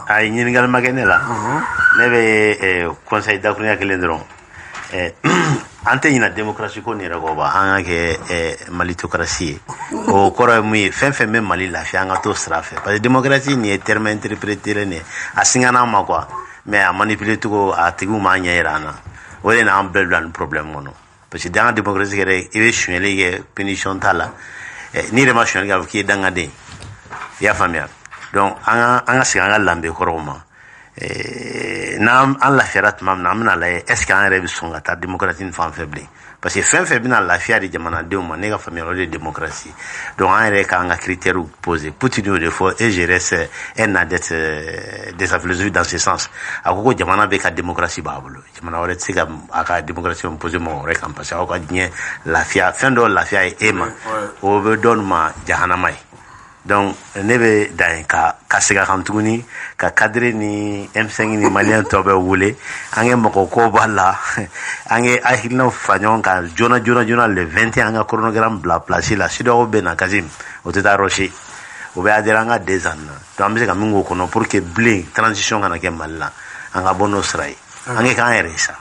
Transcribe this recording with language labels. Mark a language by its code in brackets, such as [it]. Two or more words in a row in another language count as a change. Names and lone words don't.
[bm] a ye ɲininkali ma kɛ ne la ne bɛ conseil dakurunya kelen dɔrɔn an tɛ ɲina démocratie ko nin yɛrɛ kɔ ba an ka kɛ malitocratie ye o kɔrɔ ye mun ye fɛn fɛn bɛ Mali lafiya an ka t'o sira fɛ [fr] parce que [bm] démocratie nin ye [fr] terme interprété [bm] nin ye a singana an ma quoi mais a manipulé cogo a tigiw m'a ɲɛ yira an na o de n'an bɛɛ bila nin problème kɔnɔ [fr] parce que dans la démocratie [bm] yɛrɛ i bɛ sonyɛli kɛ punition t'a la n'i yɛrɛ ma sonyɛli kɛ a bɛ k'i ye dangaden i y'a faamuya donc an ka segin an ka lanbe kɔrɔw ma n'an lafiyara tuma min na an bɛna lajɛ [fr] est ce que [bm] an yɛrɛ bɛ sɔn ka taa démocratie nin fan fɛ bilen [fr] parce que [bm] fɛn fɛn bɛna lafiya di jamanadenw ma ne ka faamuyali o de ye démocratie donc an yɛrɛ k'an ka [fr] critères poser [bm] Poutine y'o de fɔ [fr] et je reste un adepte de sa philosophie dans ce sens [bm] a ko jamana bɛ ka démocratie b'a bolo jamana wɛrɛ tɛ se ka a ka démocratie poser mɔgɔ wɛrɛ kan [fr] parce que [bm] aw ka diɲɛ lafiya fɛn dɔw lafiya ye e ma o bɛ dɔ ma jahanama ye donc ne bɛ dan ka segin a kan tuguni ka cadre ni M5 ni malien tɔw bɛ wele an kɛ mɔgɔ ko b'a la an kɛ hakilinaw fara ɲɔgɔn kan joona le 21 an ka chronogramme bila place la CEDEAO bɛ na Kassim o tɛ taa rocher o bɛ adhéré an ka 2 ans na donc an bɛ se ka min k'o kɔnɔ [fr] pour que [bm] bilen transition kana kɛ Mali la an ka bɔ n'o sira ye an kɛ k'an yɛrɛ ye sa.